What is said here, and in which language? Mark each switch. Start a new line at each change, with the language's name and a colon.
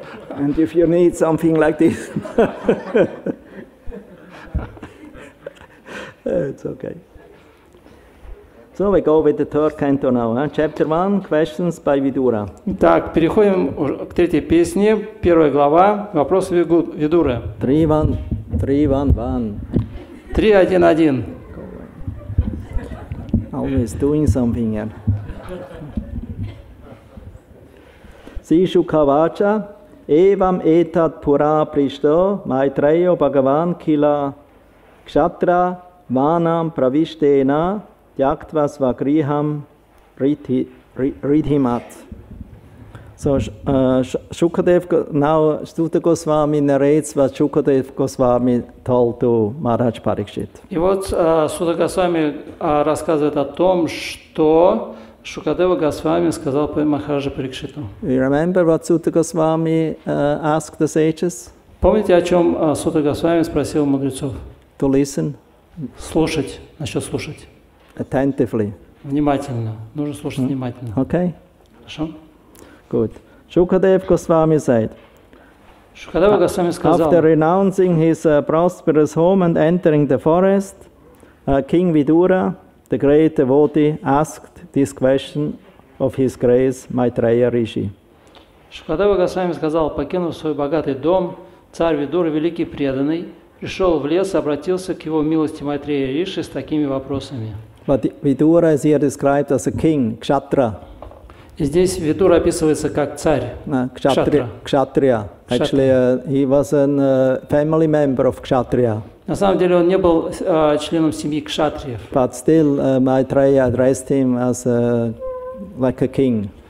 English: And if you need something like this, it's okay. So we go with the third canto now. Chapter 1, questions by Vidura.
Russian: Так, переходим к третьей песне, первая глава, вопросы Видуры.
English: 3-1-1. 3-1-1. Always doing something here.
Sanskrit: Sishu Kavacha, Evam Etat Pura Prishto, Maitreyo Bhagavan Kila Kshatra, Vanam Pravishtena, Yaktva Svagriham Ridhimat.
English: So Shukadev, now Suta Goswami narrates what Shukadev Goswami told to Maharaj Parikshit.
Russian: И вот Сута Госвами рассказывает о том, что Шукадева Госвами сказал Махараджа Парикшиту.
English: You remember what Suta Goswami asked the sages?
Russian: Помните, о чем Сута Госвами спросил мудрецов?
English: To listen.
Russian: Слушать, насчет слушать.
English: Attentively.
Russian: Внимательно. Нужно слушать внимательно.
English: Okay.
Russian: Хорошо?
English: Good. Shukadev Goswami said,
Russian: Шукадева Госвами сказал,
English: after renouncing his prosperous home and entering the forest, King Vidura, the great devotee, asked this question of his grace, Maitreya Rishi.
Russian: Шукадева Госвами сказал, покинув свой богатый дом, царь Видура, великий преданный, пришел в лес и обратился к его милости Майтрея Риши с такими вопросами.
English: But Vidura is here described as a king, Kshatriya.
Russian: И здесь Видура описывается как царь,
English: Kshatriya. Actually, he was a family member of Kshatriya.
Russian: На самом деле он не был членом семьи кшатриев.
English: But still, Maitreya addressed him as like a king.